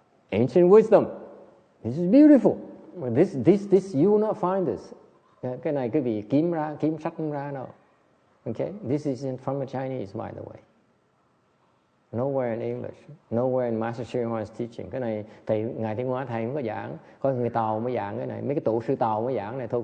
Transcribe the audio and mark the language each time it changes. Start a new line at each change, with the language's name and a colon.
English: Ancient wisdom. This is beautiful. This you will not find this.
Vietnamese: Cái này quý vị kiếm sách không ra đâu.
English: Okay? This is from the Chinese, by the way. Nowhere in English. Nowhere in Master Shri Huan's teaching.
Vietnamese: Cái này Ngài Thiên Hóa thầy không có giảng. Có người Tàu mới giảng cái này. Mấy cái tổ sư Tàu mới giảng này thôi.